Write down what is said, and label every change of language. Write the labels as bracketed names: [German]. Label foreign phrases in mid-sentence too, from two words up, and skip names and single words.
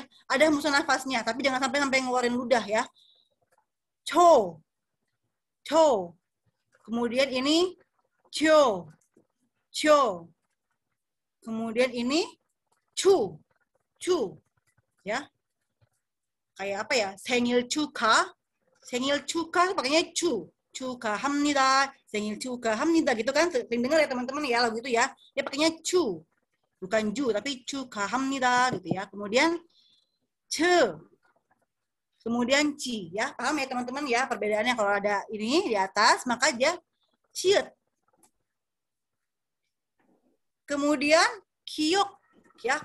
[Indonesian] Ada hembusan nafasnya, tapi jangan sampai ngeluarin ludah ya. Cho. Kemudian ini cho. Kemudian ini chu. Ya. Kayak apa ya? [Korean] 생일 축하 [Indonesian] pakainya chu. [Korean] 축하합니다. 생일 축하합니다 [Indonesian] gitu kan. Sering dengar ya teman-teman ya lagu itu ya. Dia pakainya chu. Bukan ju tapi 축하합니다 gitu ya. Kemudian ce. Kemudian ci ya. Paham ya teman-teman ya perbedaannya kalau ada ini di atas maka dia ciut. Kemudian kiok ya.